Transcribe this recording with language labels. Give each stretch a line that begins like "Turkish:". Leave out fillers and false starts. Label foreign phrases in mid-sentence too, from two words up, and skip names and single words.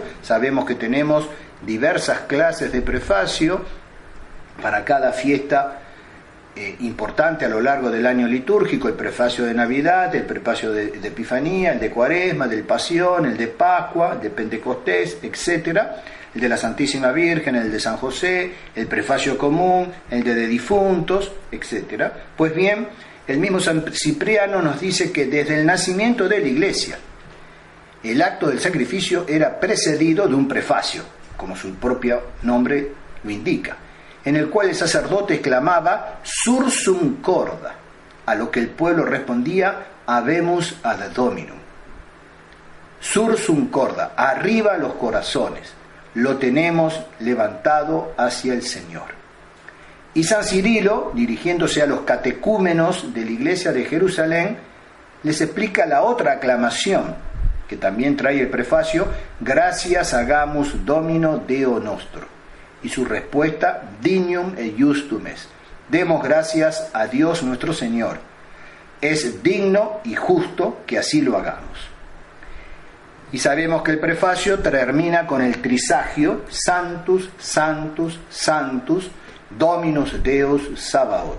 Spanish: Sabemos que tenemos diversas clases de prefacio para cada fiesta importante a lo largo del año litúrgico: el prefacio de Navidad, el prefacio de Epifanía, el de Cuaresma, del Pasión, el de Pascua, el de Pentecostés, etcétera, el de la Santísima Virgen, el de San José, el prefacio común, el de difuntos, etcétera. Pues bien, el mismo San Cipriano nos dice que desde el nacimiento de la Iglesia, el acto del sacrificio era precedido de un prefacio, como su propio nombre lo indica, en el cual el sacerdote exclamaba
Latin: "Sursum corda",
Spanish: a lo que el pueblo respondía
Latin: "Habemus ad Dominum". Sursum corda,
Spanish: arriba los corazones, lo tenemos levantado hacia el Señor. Y San Cirilo, dirigiéndose a los catecúmenos de la Iglesia de Jerusalén, les explica la otra aclamación, que también trae el prefacio:
Latin: "Gracias hagamus Domino Deo nostro".
Spanish: Y su respuesta:
Latin: "Dignum et justum est",
Spanish: demos gracias a Dios nuestro Señor, es digno y justo que así lo hagamos. Y sabemos que el prefacio termina con el trisagio:
Latin: Sanctus, Sanctus, Sanctus, Dominus Deus Sabaoth.